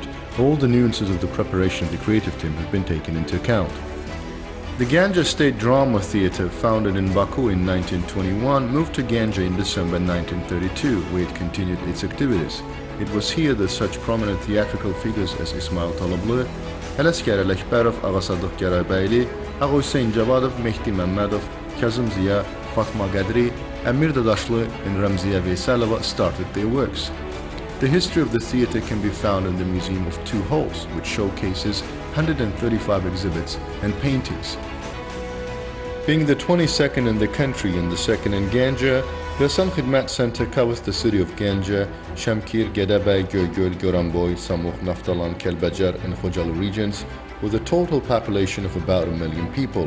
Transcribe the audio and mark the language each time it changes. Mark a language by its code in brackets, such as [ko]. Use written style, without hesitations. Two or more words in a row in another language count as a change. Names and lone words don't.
[en] All the nuances of the preparation of the creative team have been taken into account. The Gəncə State Drama Theatre, founded in Baku in 1921, moved to Gəncə in December 1932, where it continued its activities. It was here that such prominent theatrical figures as İsmail Talıblı, Ələsgər Ələkbərov, Ağa Sadıq Gərəybəyli, Ağa Hüseyn Cavadov, Mehdi Məmmədov, Kazım Ziya, Fatma Qədri, Əmir Dadaşlı and Rəmziyə Veysəlova started their works. The history of the theatre can be found in the Museum of Two Halls, which showcases 135 exhibits and paintings. Being the 22nd in the country and the second in Gəncə, the Hasan Xidmət Center covers the city of Gəncə, Şəmkir, Gədəbəy, Göygöl, Goranboy, Samux, Naftalan, Kəlbəcər and Xocalı regions with a total population of about 1 million people.